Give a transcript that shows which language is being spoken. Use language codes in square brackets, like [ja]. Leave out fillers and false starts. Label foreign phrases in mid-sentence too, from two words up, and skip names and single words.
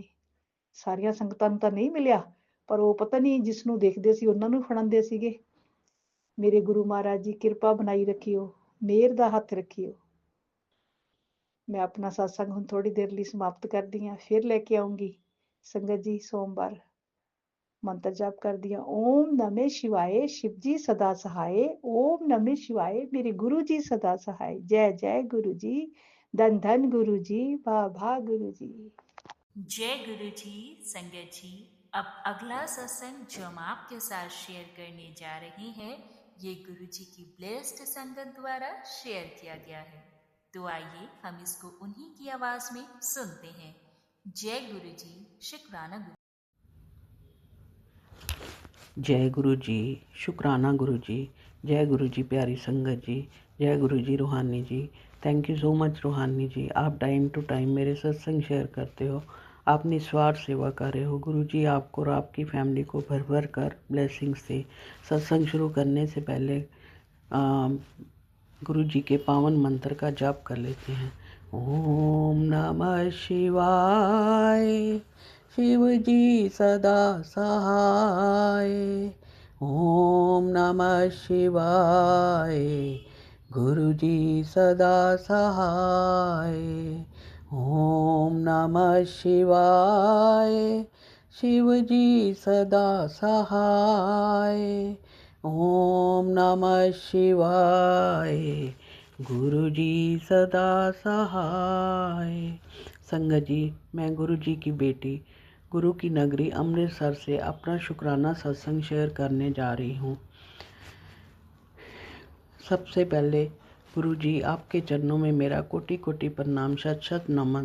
[pa] ਸਾਰੀਆਂ ਸੰਗਤਾਂ ਨੂੰ ਤਾਂ ਨਹੀਂ ਮਿਲਿਆ, ਪਰ ਉਹ ਪਤਾ ਨਹੀਂ ਜਿਸ ਨੂੰ ਦੇਖਦੇ ਸੀ ਉਹਨਾਂ ਨੂੰ ਫੜਾਉਂਦੇ ਸੀਗੇ। ਮੇਰੇ ਗੁਰੂ ਮਹਾਰਾਜ ਜੀ, ਕਿਰਪਾ ਬਣਾਈ ਰੱਖਿਓ, ਮਿਹਰ ਦਾ ਹੱਥ ਰੱਖਿਓ। ਮੈਂ ਆਪਣਾ ਸਤਸੰਗ ਹੁਣ ਥੋੜੀ ਦੇਰ ਲਈ ਸਮਾਪਤ ਕਰਦੀ ਹਾਂ, ਫਿਰ ਲੈ ਕੇ ਆਉਂਗੀ। ਸੰਗਤ ਜੀ, ਸੋਮਵਾਰ ਮੰਤਰ ਜਾਪ ਕਰਦੀ ਹਾਂ। [hi] ओम नमः शिवाय, शिव जी सदा सहाय। ओम नमः शिवाय, मेरे गुरु जी सदा सहाय। जय जय गुरु जी, धन धन गुरु जी, भा भा गुरु जी। जय गुरु जी। संगत जी, अब अगला सत्संग जो हम आपके साथ शेयर करने जा रहे हैं, ये गुरु जी की ब्लेस्ड संगत द्वारा शेयर किया गया है। तो आइए हम इसको उन्हीं की आवाज में सुनते हैं। जय गुरु जी। शुक्राना गुरु। जय गुरु जी, शुक्राना गुरु जी। जय गुरु जी प्यारी संगत जी, जय गुरु जी रूहानी जी। [en] thank you so much [hi] रूहानी जी, आप [en] time to time [hi] मेरे सत्संग शेयर करते हो, आप निस्वार्थ सेवा कर रहे हो। गुरु जी आपको और आपकी फैमिली को भर भर कर ब्लेसिंग्स से। सत्संग शुरू करने से पहले गुरु जी के पावन मंत्र का जाप कर लेते हैं। ओम नमः शिवाय, शिव जी सदा सहाय। ओम नमः शिवाय, गुरु जी सदा सहाय। ओम नमः शिवाय, शिव जी सदा सहाय। ओम नमः शिवाय। गुरु जी सदा सहाय। संगत जी, मैं गुरु जी की बेटी गुरु की नगरी अमृतसर से अपना शुक्राना सत्संग शेयर करने जा रही हूँ। सबसे पहले गुरु जी, आपके चरणों में मेरा कोटि कोटि प्रणाम, शत शत नमन।